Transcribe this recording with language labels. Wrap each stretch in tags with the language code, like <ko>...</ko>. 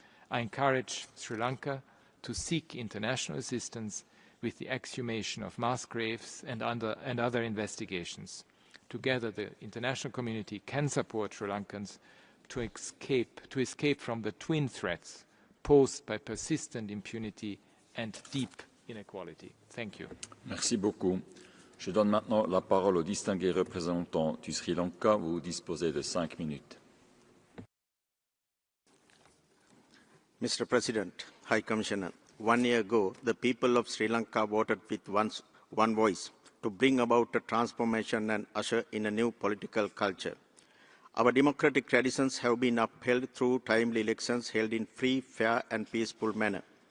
<en>I encourage Sri Lanka to seek international assistance with the exhumation of mass graves and other investigations. Together, the international community can support Sri Lankans to escape from the twin threats posed by persistent impunity and deep inequality. Thank you.</en> <fr>Merci beaucoup. Je donne maintenant la parole au distingué représentant du Sri Lanka. Vous disposez de 5 minutes.</fr> <en>Mr. President, High Commissioner, 1 year ago, the people of Sri Lanka voted with one voice to bring about a transformation and usher in a new political culture. Our democratic traditions have been upheld through timely elections held in free, fair and peaceful manner.</en>